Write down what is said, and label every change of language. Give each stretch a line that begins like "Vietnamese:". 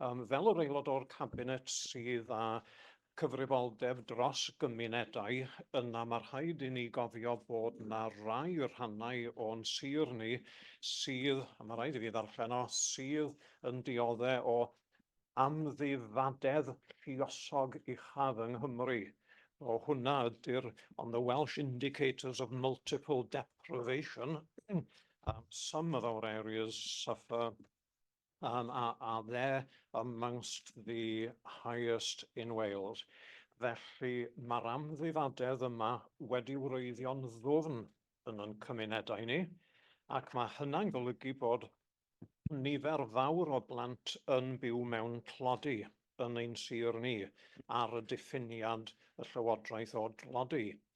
Welsh: Fel yr aelod o'r cabinet sydd â cyfrifoldeb dros gymunedau, yna mae rhaid I ni gofio bod yna rai rhannau o'n sir ni sydd, a mae rhaid I fi ddarllen o, sydd yn dioddau o amddifadedd lluosog uchaf yng Nghymru. O hwnna ydy'r,
English: on the Welsh indicators of multiple deprivation, some of our areas suffer are there amongst the highest in Wales.
Welsh: Felly mae'r amddifadedd yma wedi wreiddio'n ddwfn yn ein cymunedau ni, ac mae hynna'n golygu bod nifer fawr o blant yn byw mewn tlodi yn ein sir ni ar y diffiniad y Llywodraeth o dlodi.